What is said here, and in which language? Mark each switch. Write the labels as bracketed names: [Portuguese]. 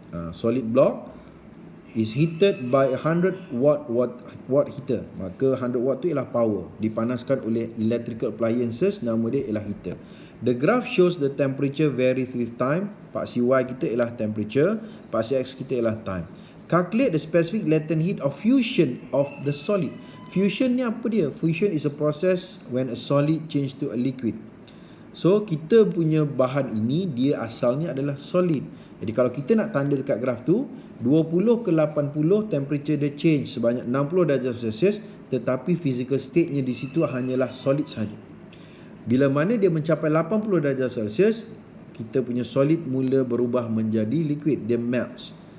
[English] Solid block is heated by 100 watt heater. [Malay] Maka 100 watt tu ialah power, dipanaskan oleh electrical appliances, nama dia ialah heater. [English] The graph shows the temperature varies with time. [Malay] Paksi Y kita ialah temperature, paksi X kita ialah time. [English] Calculate the specific latent heat of fusion of the solid. [Malay] Fusion ni apa dia? [English] Fusion is a process when a solid change to a liquid. [Malay] So kita punya bahan ini dia asalnya adalah solid. Jadi kalau kita nak tanda dekat graf tu, 20 ke 80 temperature dia change sebanyak 60 darjah Celsius, tetapi physical state-nya di situ hanyalah solid saja. Bila mana dia mencapai 80 darjah Celsius, kita punya solid mula berubah menjadi liquid, dia melts.